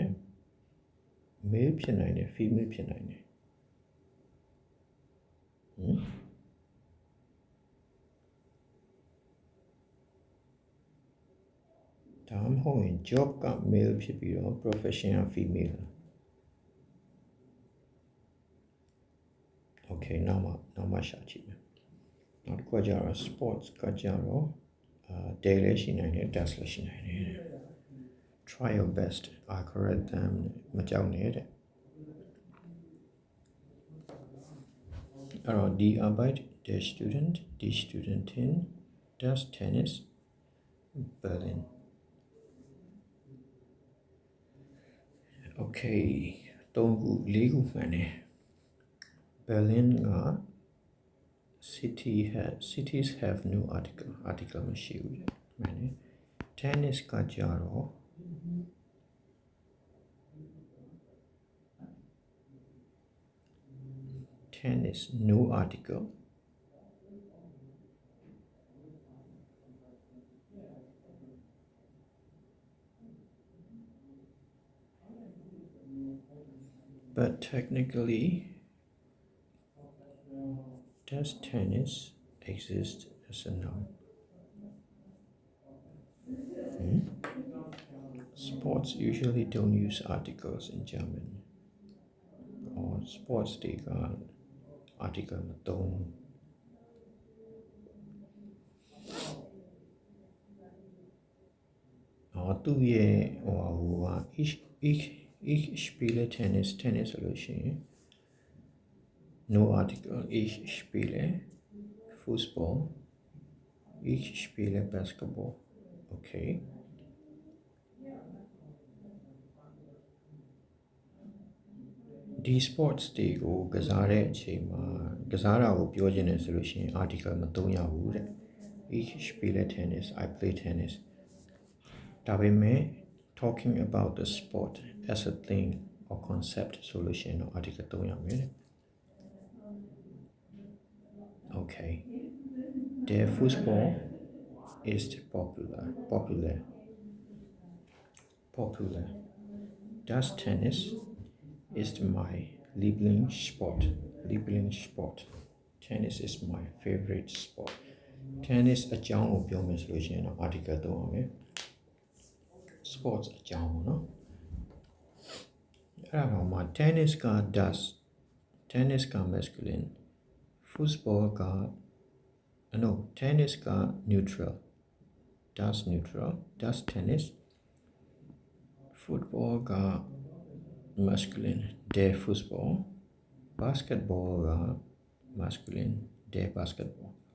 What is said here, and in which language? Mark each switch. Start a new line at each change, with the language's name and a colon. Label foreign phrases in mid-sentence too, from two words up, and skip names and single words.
Burmese: male ဖြစ်နိုင်တယ် female ဖြစ်နိုင်တယ်ဒါမှမဟုတ်ရင် job က male ဖြစ်ပြီးတော့ profession က female okay နောက်မှရှာကြည့်မယ်နောက်တစ်ခုကကျတော့ sports ကကျတော့ day လည်းရှိနိုင်တယ် does လည်းရှိနိုင်တယ်
English: try your best algorithm
Burmese: မကြောက်နဲ့တဲ့ အဲ့တော့
German: die Arbeit der Student die Studentin das Tennis Berlin
Burmese: okay 3ခု4ခုမှန်တယ် Berlin က
English: cities have no article
Burmese: မရှိဘူးတဲ့မှန်တယ် tennis ကကြတော့
English: tennis no article but technically does tennis exist as a noun sports usually don't use articles in German or sports they got article မသုံး
German: သူ့ရဲ့ဟိုက ich spiele Tennis ဆိုလို့ရှိရင်
English: no article
German: ich spiele Fußball ich spiele Basketball okay
Burmese: die sports တွေကိုကစားတဲ့အချိန်မှာကစားတာကိုပြောချင်တယ်ဆိုလို့ရှိရင် article မသုံးရဘူးတဲ့
German: ich spiele Tennis
English: I play tennis
Burmese: ဒါပေမဲ့
English: talking about the sport as a thing or concept
Burmese: ဆိုလို့ရှိရင်တော့ article သုံးရမယ်တဲ့ okay
German: der Fußball ist popular das Tennis ist my Lieblingssport
English: tennis is my favorite sport
Burmese: tennis အကြောင်းကိုပြောမယ်ဆိုလို့ရှိရင်တော့ article သုံးရမယ် sports အကြောင်းပေါ့နော် အဲ့ဒါမှ tennis က
English: does tennis
Burmese: က masculine football ကno tennis က neutral
English: does tennis
Burmese: football က masculine
German: der Fußball
Burmese: basketball က masculine
German: der basketball